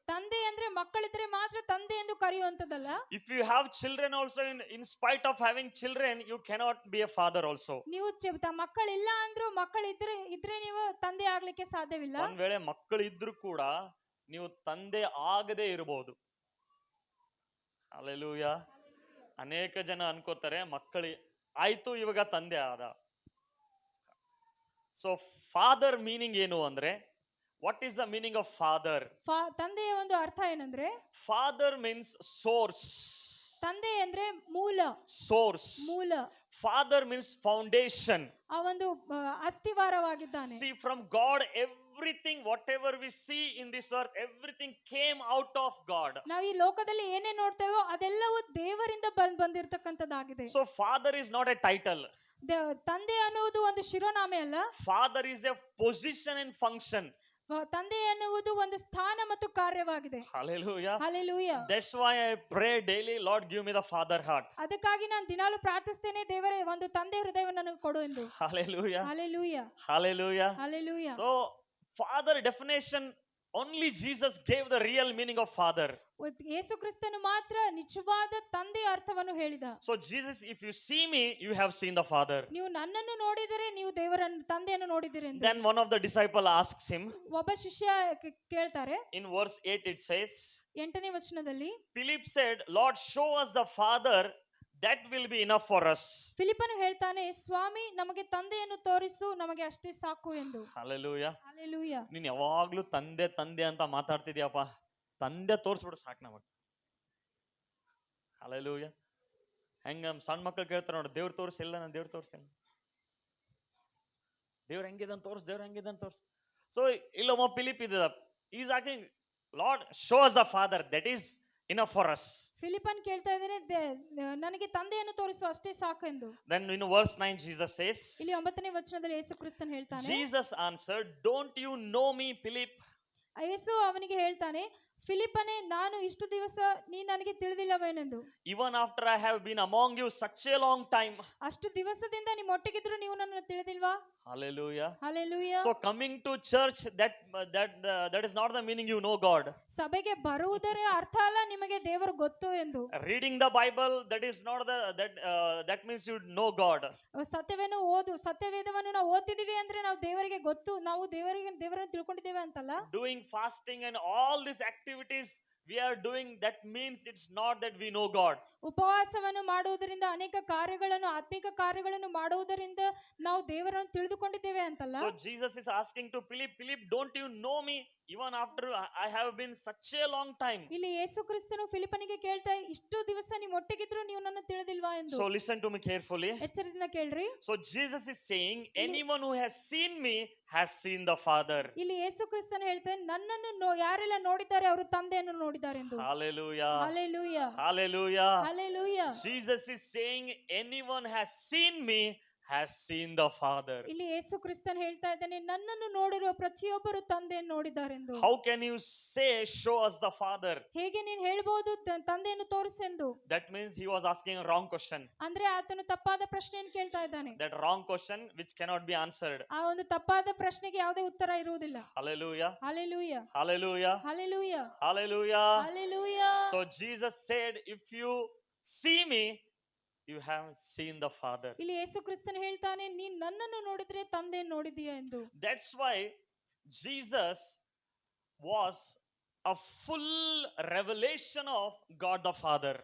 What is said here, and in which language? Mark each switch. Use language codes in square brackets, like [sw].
[kn] ತಂದೆ ಅಂದ್ರೆ ಮಕ್ಕಳಿದ್ರೆ ಮಾತ್ರ ತಂದೆ ಎಂದು ಕರೆಯುವಂತದಲ್ಲ. [en] If you have children also, in spite of having children, you cannot be a father also. [kn] ನೀವು ಮಕ್ಕಳಿಲ್ಲ ಅಂದ್ರೂ ಇದ್ರೆ ನೀವು ತಂದೆ ಆಗ್ಲಿಕ್ಕೆ ಸಾಧ್ಯವಿಲ್ಲ. ಒಂದ್ ವೇಳೆ ಮಕ್ಕಳು ಇದ್ರೂ ಕೂಡ ನೀವು ತಂದೆ ಆಗದೆ ಇರಬಹುದು. ಹಲ್ಲೆಲೂಯಾ. ಅನೇಕ ಜನ ಅನ್ಕೋತಾರೆ ಮಕ್ಕಳು ಆಯ್ತು ಇವಾಗ ತಂದೆ ಆದ. [en] so father meaning [kn] ಏನು ಅಂದ್ರೆ, [en] What is the meaning of father? [kn] ತಂದೆಯ ಒಂದು ಅರ್ಥ ಏನಂದ್ರೆ, [en] Father means source. [kn] ತಂದೆ ಅಂದ್ರೆ ಮೂಲ, [en] Source. [kn] ಮೂಲ. [en] Father means foundation. [kn] ಆ ಒಂದು ಅಸ್ತಿವಾರವಾಗಿದ್ದಾನೆ. [en] See, from God everything whatever we see in this earth, everything came out of God. [kn] ನಾವು ಈ ಲೋಕದಲ್ಲಿ ಏನೇ ನೋಡ್ತೇವೋ ಅದೆಲ್ಲವೂ ದೇವರಿಂದ ಬಂದಿರತಕ್ಕಂತದ್ದಾಗಿದೆ. [en] So father is not a title. [kn] ತಂದೆ ಅನ್ನುವುದು ಒಂದು ಶಿರೋನಾಮೆ ಅಲ್ಲ. [en] Father is a position and function. [kn] ತಂದೆ ಅನ್ನುವುದು ಒಂದು ಸ್ಥಾನ ಮತ್ತು ಕಾರ್ಯವಾಗಿದೆ. [en] Hallelujah. Hallelujah. That's why I pray daily, Lord give me the father heart. [kn] ಅದಕ್ಕಾಗಿ ನಾನು ದಿನಾಲು ಪ್ರಾರ್ಥಿಸ್ತೇನೆ, ದೇವರೇ ಒಂದು ತಂದೆ ಹೃದಯವನ್ನು ನನಗೆ ಕೊಡು ಎಂದು. [en] Hallelujah. Hallelujah. Hallelujah. Hallelujah. So father definition, only Jesus gave the real meaning of father. [kn] ಯೇಸು ಕ್ರಿಸ್ತನು ಮಾತ್ರ ನಿಜವಾದ ತಂದೆಯ ಅರ್ಥವನ್ನು ಹೇಳಿದ. [en] So Jesus, if you see me, you have seen the father. [kn] ನೀವು ನನ್ನನ್ನು ನೋಡಿದರೆ ನೀವು ದೇವರನ್ನು ತಂದೆಯನ್ನು ನೋಡಿದಿರಿ ಎಂದು. [en] Then one of the disciple asks him. [kn] ಒಬ್ಬ ಶಿಷ್ಯ ಕೇಳ್ತಾರೆ. [en] In verse 8 it says, [kn] 8ನೇ ವಚನದಲ್ಲಿ, [en] Philip said, Lord, show us the father, that will be enough for us. [kn] ಫಿಲಿಪ್ಪನು ಹೇಳ್ತಾನೆ, ಸ್ವಾಮಿ ನಮಗೆ ತಂದೆಯನ್ನು ತೋರಿಸು, ನಮಗೆ ಅಷ್ಟೇ ಸಾಕು ಎಂದು. [en] Hallelujah. Hallelujah. [kn] ನೀನ್ ಯಾವಾಗ್ಲೂ ತಂದೆ ತಂದೆ ಅಂತ ಮಾತಾಡ್ತಿದ್ಯಪ್ಪ, ತಂದೆ ತೋರ್ಸ್ಬಿಡು ಸಾಕು ನಮಗ್. Hallelujah. ಹೆಂಗ ಸಣ್ಣ ಮಕ್ಕಳು ಕೇಳ್ತಾರ ನೋಡಿ, ದೇವ್ರ ತೋರ್ಸಿಲ್ಲ, ನಾನು ದೇವ್ರ ತೋರ್ಸಿಲ್ಲ, ದೇವ್ರ ಹೆಂಗಿದನ್ ತೋರ್ಸ್, ದೇವ್ರ ಹೆಂಗಿದನ್ ತೋರ್ಸ್. ಸೊ ಇಲ್ಲೊಬ್ಬ ಫಿಲಿಪ್ ಇದ್ದ, [en] Is asking, Lord show us the father, that is enough for us. [kn] ಫಿಲಿಪ್ಪನ್ ಕೇಳ್ತಾ ಇದ್ದಾನೆ, ನನಗೆ ತಂದೆಯನ್ನು ತೋರಿಸು ಅಷ್ಟೇ ಸಾಕು ಎಂದು. [en] Then in verse 9 Jesus says, [kn] ಇಲ್ಲಿ 9ನೇ ವಚನದಲ್ಲಿ ಯೇಸು ಕ್ರಿಸ್ತನು ಹೇಳ್ತಾನೆ, [en] Jesus answered, don't you know me, Philip? [kn] ಯೇಸು ಅವನಿಗೆ ಹೇಳ್ತಾನೆ, ಫಿಲಿಪ್ಪನೇ, ನಾನು ಇಷ್ಟು ದಿವಸ ನೀ ನನಗೆ ತಿಳಿದಿಲ್ಲವೇನೆಂದು. [en] Even after I have been among you such a long time. [kn] ಅಷ್ಟು ದಿವಸದಿಂದ ನಿಮ್ಮೊಟ್ಟಿಗಿದ್ರು ನೀವು ನನ್ನನ್ನು ತಿಳಿದಿಲ್ವಾ? [en] Hallelujah. Hallelujah. So coming to church, that is not the meaning you know God. [kn] ಸಭೆಗೆ ಬರುವುದರ ಅರ್ಥ ಅಲ್ಲ ನಿಮಗೆ ದೇವರು ಗೊತ್ತು ಎಂದು. [en] Reading the Bible, that is not that means you know God. [kn] ಸತ್ಯವೇದವನ್ನು ನಾವು ಓದ್ತಿದೀವಿ ಅಂದ್ರೆ ನಾವು ದೇವರಿಗೆ ಗೊತ್ತು, ನಾವು ದೇವರನ್ನು ತಿಳ್ಕೊಂಡಿದ್ದೇವೆ ಅಂತಲ್ಲ. [en] Doing fasting and all these activities we are doing, that means it's not that we know God. [kn] ಉಪವಾಸವನ್ನು ಮಾಡುವುದರಿಂದ, ಅನೇಕ ಕಾರ್ಯಗಳನ್ನು, ಆತ್ಮಿಕ ಕಾರ್ಯಗಳನ್ನು ಮಾಡುವುದರಿಂದ ನಾವು ದೇವರನ್ನು ತಿಳಿದುಕೊಂಡಿದ್ದೇವೆ ಅಂತಲ್ಲ. [en] So Jesus is asking to Philip, don't you know me even after I have been such a long time? [kn] ಇಲ್ಲಿ ಯೇಸು ಕ್ರಿಸ್ತನು ಫಿಲಿಪ್ಪನಿಗೆ ಕೇಳ್ತಾ, ಇಷ್ಟು ದಿವಸ ನೀವು ಒಟ್ಟಿಗಿದ್ರು ನೀವು ನನ್ನ ತಿಳಿದಿಲ್ವಾ ಎಂದು. [en] So listen to me carefully. [kn] ಎಚ್ಚರದಿಂದ ಕೇಳ್ರಿ. [en] So Jesus is saying, anyone who has seen me has seen the Father. [kn] ಇಲ್ಲಿ ಯೇಸು ಕ್ರಿಸ್ತನು ಹೇಳ್ತಾನೆ, ನನ್ನನ್ನು ಯಾರೆಲ್ಲ ನೋಡಿದ್ದಾರೆ ಅವರು ತಂದೆಯನ್ನು ನೋಡಿದ್ದಾರೆ ಎಂದು. [en] Hallelujah. Hallelujah. Hallelujah. Hallelujah. Jesus is saying, anyone has seen me has seen the Father. [kn] ಇಲ್ಲಿ ಯೇಸು ಕ್ರಿಸ್ತನ್ ಹೇಳ್ತಾ ಇದ್ದಾನೆ, ನನ್ನನ್ನು ನೋಡಿರುವ ಪ್ರತಿಯೊಬ್ಬರು ತಂದೆಯನ್ನು ನೋಡಿದ್ದಾರೆಂದು. [en] How can you say, show us the Father? [kn] ಹೇಗೆ ನೀನು ಹೇಳ್ಬೋದು ತಂದೆಯನ್ನು ತೋರಿಸೆಂದು? [en] That means he was asking a wrong question. [kn] ಅಂದ್ರೆ ಆತನು ತಪ್ಪಾದ ಪ್ರಶ್ನೆಯನ್ನು ಕೇಳ್ತಾ ಇದ್ದಾನೆ. [en] That wrong question which cannot be answered. [kn] ಆ ಒಂದು ತಪ್ಪಾದ ಪ್ರಶ್ನೆಗೆ ಯಾವುದೇ ಉತ್ತರ ಇರುವುದಿಲ್ಲ. [en] Hallelujah. Hallelujah. Hallelujah. Hallelujah. Hallelujah. Hallelujah. So Jesus said, if you see me, you have seen the Father. [kn] ಇಲ್ಲಿ ಯೇಸು ಕ್ರಿಸ್ತನ್ ಹೇಳ್ತಾನೆ, ನೀನ್ ನನ್ನನ್ನು ನೋಡಿದ್ರೆ ತಂದೆಯನ್ನು ನೋಡಿದೀಯ ಎಂದು. [en] That's why Jesus was a full revelation of God the Father.